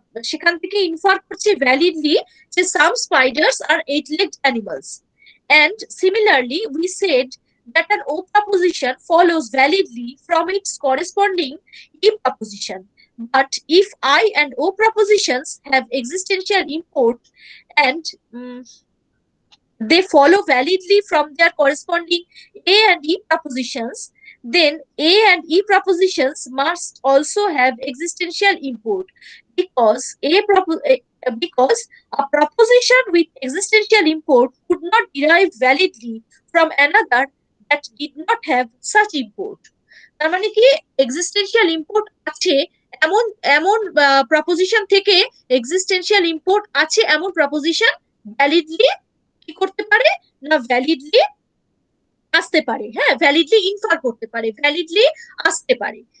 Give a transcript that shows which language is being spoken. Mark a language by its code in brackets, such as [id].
[bn] সেখান থেকে ইনফার করছে ভ্যালিডলি যে [en] some spiders are eight-legged animals. And similarly, we said that an O proposition follows validly from its corresponding E proposition. But if I and O propositions have existential import and they follow validly from their corresponding A and E propositions, then A and E propositions must also have existential import because because a proposition with existential import could not derive validly from another that did not have such import. [bn] তার মানে কি, existential import আছে এমন এমন proposition থেকে existential import আছে এমন proposition ভ্যালিডলি কি করতে পারে না, ভ্যালিডলি আসতে পারে, হ্যাঁ, ভ্যালিডলি ইনফার করতে পারে, ভ্যালিডলি আসতে পারে।